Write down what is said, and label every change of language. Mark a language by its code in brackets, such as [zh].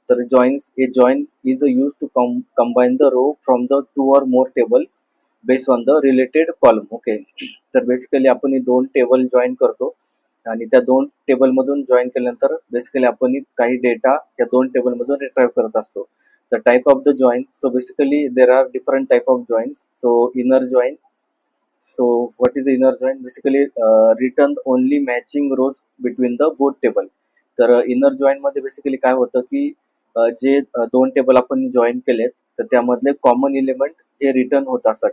[en] तर join is use to combine the row from the 2 or more table based on the related column. Okay. [mr] तर basically आपण दोन table join करतो आणि त्या दोन टेबल मधून जॉईन केल्यानंतर बेसिकली आपण काही डेटा या दोन टेबल मधून रिट्राइव्ह करत असतो. [en] The type of the join, so basically there are different type of joins. So inner join, so what is the inner join? Basically return only matching rows between the both table. [mr] तर inner join मध्ये basically काय होतं की जे दोन table आपण join केलेत तर त्यामधले कॉमन एलिमेंट हे रिटर्न होत असतात.